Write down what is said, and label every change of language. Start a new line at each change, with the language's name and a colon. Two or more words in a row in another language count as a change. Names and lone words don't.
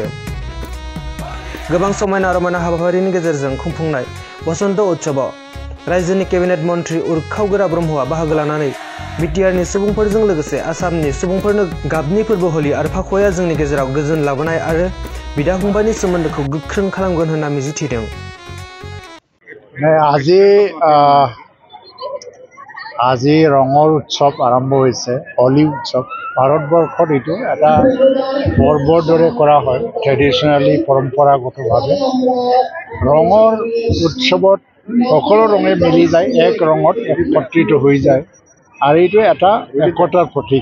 Bodo: गोबां समायना रमायना हाबाफारिनि गेजेरजों खुंफुंनाय बसन्त उत्सवआव रायजोनि केबिनेट मन्थ्रि उर्खावगोरा ब्रह्मआ बाहागो लानानै बिटिआरनि सुबुंफोरजों लोगोसे आसामनि सुबुंफोरनो गाबनि फोरबो हलि आरो फाखुवाया जोंनि गेजेराव गोजोन लाबोनाय आरो बिदा फंबायनि सोमोन्दोखौ गोख्रों खालामगोन होनना मिजिंथिदों।
Assamese: আজি ৰঙৰ উৎসৱ আৰম্ভ হৈছে, হলি উৎসৱ। ভাৰতবৰ্ষত এইটো এটা পৰ্বৰ দৰে কৰা হয়, ট্ৰেডিশ্যনেলি পৰম্পৰাগতভাৱে। ৰঙৰ উৎসৱত সকলো ৰঙে মিলি যায়, এক ৰঙত একত্ৰিত হৈ যায় আৰু এইটো এটা একতাৰ প্ৰতীক।